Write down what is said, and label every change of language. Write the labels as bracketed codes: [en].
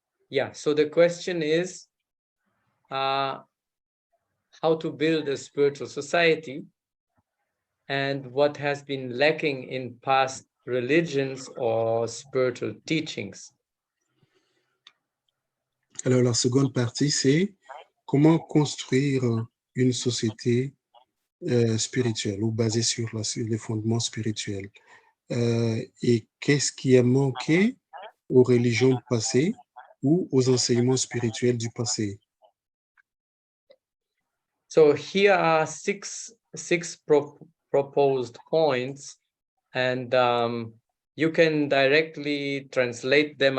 [en] Yeah, so the question is how to build a spiritual society and what has been lacking in past religions or spiritual teachings. [fr] Alors, la seconde partie, c'est comment construire une société spirituelle ou basée sur les fondements spirituels. Et qu'est-ce qui a manqué aux religions passées ou aux enseignements spirituels du passé? [en] So here are six proposed points, and you can directly translate them.